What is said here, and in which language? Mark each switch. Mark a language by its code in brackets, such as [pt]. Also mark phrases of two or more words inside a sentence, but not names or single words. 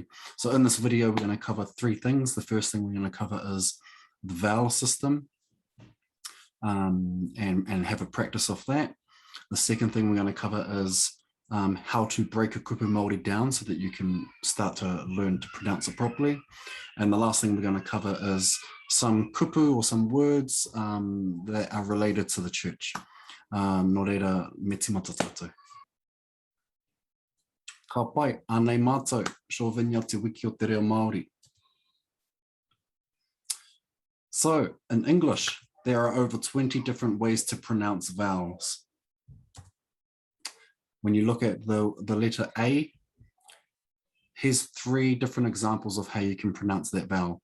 [en] So in this video, we're going to cover three things. The first thing we're going to cover is the vowel system, and have a practice of that. The second thing we're going to cover is how to break a [mi] kupu Māori [en] down so that you can start to learn to pronounce it properly. And the last thing we're going to cover is some kupu or some words that are related to the church. [mi] Nō reira, me tīmata tātou. Ka pai, anei mātou, Shaw Vineyard Te Wiki o Te Reo Māori. [en] So, in English, there are over 20 different ways to pronounce vowels. When you look at the letter A, here's three different examples of how you can pronounce that vowel.